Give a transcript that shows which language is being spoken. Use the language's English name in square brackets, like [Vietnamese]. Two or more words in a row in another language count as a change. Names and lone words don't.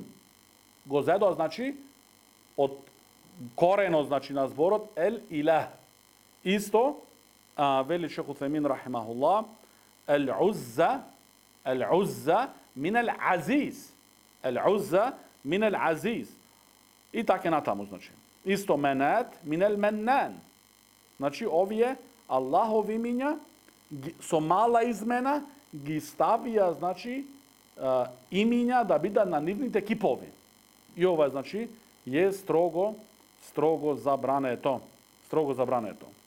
[Macedonian] Го зедо, значи, од коренот, значи, на зборот, илах. Исто, вели Шейх Утхемин рахимахуллах, [Arabic] العزى من العزيز. العزى من العزيز. [Macedonian] И така натаму, значи. Исто Менат [Arabic] من المنان. [Macedonian] Значи, овие Аллахови имиња со мала измена ги ставија, значи, имиња да бидат на нивните кипови. И ова, значи, е строго забрането. Строго забрането.